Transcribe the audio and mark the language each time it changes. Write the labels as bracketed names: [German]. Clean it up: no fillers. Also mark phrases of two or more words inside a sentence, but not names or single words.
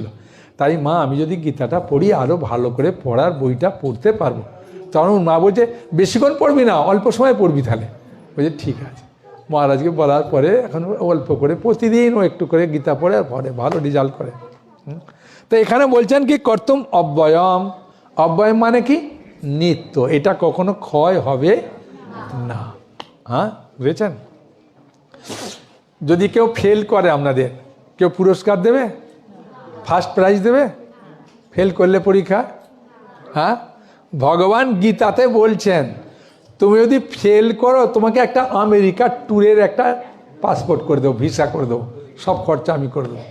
[Bangla] তাই মা আমি যদি গীতাটা পড়ি আরও ভালো করে পড়ার বইটা পড়তে পারবো। তখন মা বলছে বেশিক্ষণ পড়বি না, অল্প সময় পড়বি। তাহলে বলছে ঠিক আছে। মহারাজকে বলার পরে এখন অল্প করে প্রতিদিন ও একটু করে গীতা পড়ে আর পড়ে, ভালো রেজাল্ট করে। তো এখানে বলছেন কি [Sanskrit] কর্তুম অব্যয়ম। [Bangla] অব্যয়ম মানে কি? নিত্য, এটা কখনো ক্ষয় হবে না। হ্যাঁ, বুঝেছেন? যদি কেউ ফেল করে, আপনাদের কেউ পুরস্কার দেবে? [English] first prize [Bangla] দেবে ফেল করলে পরীক্ষা? হ্যাঁ, ভগবান গীতাতে বলছেন তুমি যদি ফেল করো তোমাকে একটা আমেরিকার ট্যুরের একটা পাসপোর্ট করে দেবো, ভিসা করে দেবো, সব খরচা আমি করে দেবো।